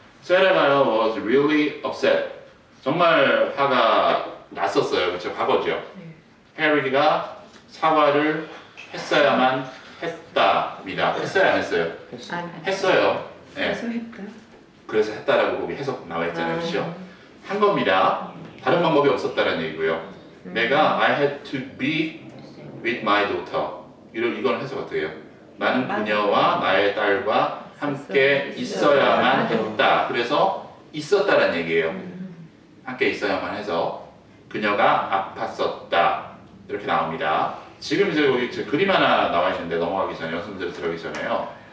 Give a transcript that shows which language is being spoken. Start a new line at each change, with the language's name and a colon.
Korean: 세라가요
English: was really upset.
Korean: 정말 화가 났었어요. 그렇죠? 과거죠. 해리가 사과를 했어야만 했답니다. 했어요? 안 했어요? 했어요. 예. 그래서 했다. 그래서 했다라고 거기 해석 나와 있잖아요. 그렇죠? 한 겁니다. 다른 방법이 없었다는 얘기고요. 내가
English: I had to be with my daughter.
Korean: 이건 해석 어떻게 해요? 나는 그녀와 나의 딸과 함께 있어야만 했다. 그래서 있었다는 얘기예요. 함께 있어야만 해서 그녀가 아팠었다. 이렇게 나옵니다. 지금 이제 여기 그림 하나 나와 있는데 넘어가기 전에 연습 문제로 들어가기 전에요.